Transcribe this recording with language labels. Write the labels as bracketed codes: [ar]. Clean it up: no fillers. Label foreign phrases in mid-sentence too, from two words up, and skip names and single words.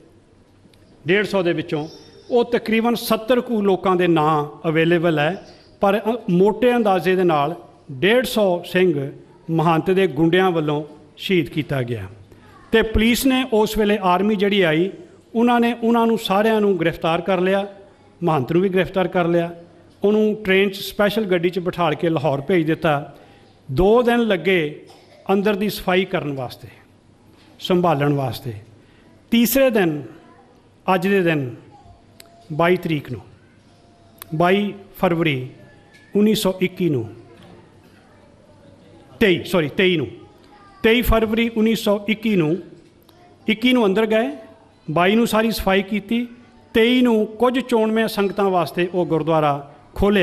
[pa] 150 ਦੇ ਵਿੱਚੋਂ ਵੋ ਤਕਰੀਬਨ 70 ਕੁ ਲੋਕਾਂ ਦੇ ਨਾਂ ਅਵੇਲੇਬਲ ਹੈ, ਪਰ ਮੋਟੇ ਅੰਦਾਜ਼ੇ ਦੇ ਨਾਲ 150 ਸਿੰਘ ਮਹੰਤ ਦੇ ਗੁੰਡਿਆਂ ਵਾਲੋਂ ਸ਼ਹੀਦ ਕੀਆ ਗਯਾ। ਤੋ ਪੁਲਿਸ ਨੇ ਉਸ ਵੇਲੇ ਆਰਮੀ ਜਿਹੜੀ ਆਈ, ਉਨ੍ਹੋਂ ਨੇ सारिਆਂ ਨੂੰ ਗ੍ਰਿਫ਼ਤਾਰ ਕਰ ਲੀਆ, ਮਹੰਤ ਨੂੰ ਭੀ ਗ੍ਰਿਫ਼ਤਾਰ ਕਰ ਲੀਆ। ਉਨ੍ਹੋਂ ਨੇ ਟ੍ਰੇਨ ਸਪੈਸ਼ਲ ਗੱਡੀ ਚ ਬਿਠਾ ਕੇ ਲਾਹੌਰ ਭੇਜ ਦਿੱਤਾ। 2 ਦਿਨ ਲੱਗੇ ਅੰਦਰ ਕੀ ਸਫ਼ਾਈ ਕਰਨੇ ਵਾਸਤੇ, ਸੰਭਾਲਣ ਵਾਸਤੇ। ਤੀਸਰੇ ਦਿਨ ਅੱਜ ਦੇ ਦਿਨ 22 ਤਰੀਕ ਨੂੰ 22 ਫ਼ਰਵਰੀ 1921 ਨੂੰ 23 ਫ਼ਰਵਰੀ 1921 ਨੂੰ 21 ਨੂੰ ਅੰਦਰ ਗਏ, 22 ਨੂੰ ਸਾਰੀ ਸਫ਼ਾਈ ਕੀ, 23 ਨੂੰ ਕੁਛ ਚੋਣਵੇਂ ਸੰਗਤਾਂ ਵਾਸਤੇ ਵੋ ਗੁਰਦੁਆਰਾ ਖੋਲ੍ਹਿਆ।